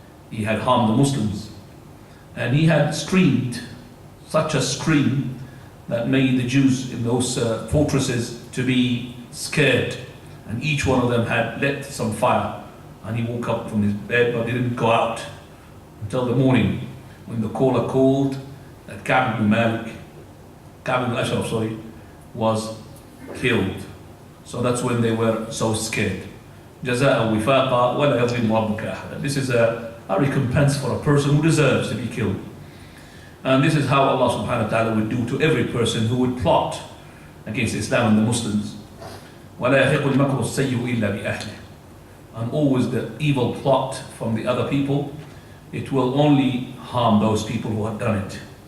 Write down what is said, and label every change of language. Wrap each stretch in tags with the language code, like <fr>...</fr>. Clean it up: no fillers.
<en>He had harmed the Muslims. And he had screamed such a scream that made the Jews in those fortresses to be scared, and each one of them had lit some fire, and he woke up from his bed, but he didn't go out until the morning when the caller called that Ka'b ibn Ashraf, was killed. So that's when they were so scared.</en> <ar>جزاء وفاقا ولا يظلم ربك أحدا.</ar> <en>This is a recompense for a person who deserves to be killed. And this is how Allah subhanahu wa ta'ala would do to every person who would plot against Islam and the Muslims.</en> <ar>وَلَا يَحِقُ الْمَكْرُ السَّيِّئُ إِلَّا بِأَهْلِهِ.</ar> <en>And always the evil plot from the other people, it will only harm those people who have done it.</en>